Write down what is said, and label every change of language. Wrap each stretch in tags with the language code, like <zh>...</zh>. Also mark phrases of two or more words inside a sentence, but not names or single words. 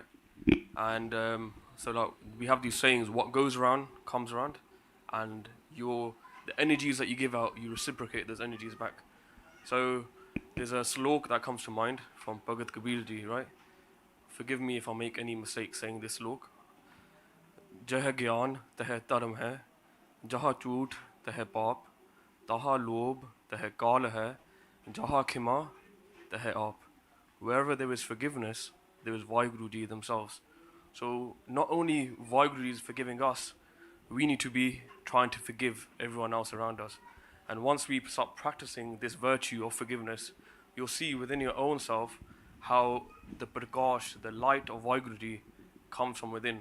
<en>And so like we have these sayings: what goes around comes around, and the energies that you give out, you reciprocate those energies back. So there's a slok that comes to mind from Bhagat Kabir Ji, right? forgive me if I make any mistake saying this slok.</en> <pa>ਜਹ ਗਿਆਨ ਤਹ ਧਰਮ ਹੈ, ਜਹਾ ਛੂਟ ਤਹ ਪਾਪ, ਤਹਾ ਲੋਭ ਤਹ ਕਾਲ ਹੈ, ਜਹਾ ਖਿਮਾ ਤਹ ਆਪ.</pa> <en>Wherever there is forgiveness, there is WhyGuru Ji themselves. So not only WhyGuru is forgiving us, we need to be trying to forgive everyone else around us. And once we start practicing this virtue of forgiveness, you'll see within your own self how the prakash, the light of WhyGuru Ji comes from within.</en>